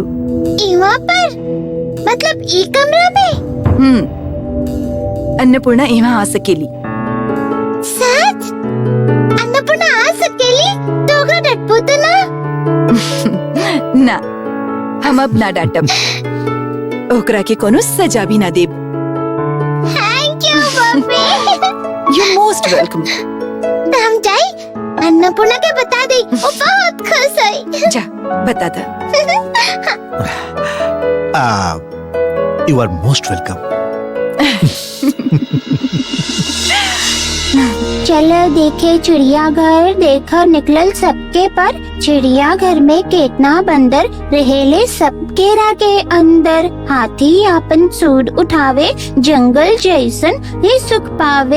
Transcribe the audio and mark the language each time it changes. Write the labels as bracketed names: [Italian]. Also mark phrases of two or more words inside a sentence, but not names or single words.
[Bhojpuri] इवा पर मतलब ई कमरा में? अन्नपूर्णा यहाँ आ सकेली। सच? अन्नपूर्णा आ सकेली तो ओकरा डटबो तो ना? ना, हम अब ना डांटब। ओकरा के कोनो सजा भी ना देब। [English] Thank you mummy. You most welcome. [Bhojpuri] तो हम जाई, अन्नपूर्णा के बता दे, वो बहुत खुश है। जा बता दा। [English] You are most welcome. [Bhojpuri] चलो देखे चिड़ियाघर, देखो निकलल सबके पर। चिड़ियाघर में केतना बंदर रहेले सबके रागे अंदर। हाथी आपन सूंड उठावे, जंगल जैसन ही सुख पावे।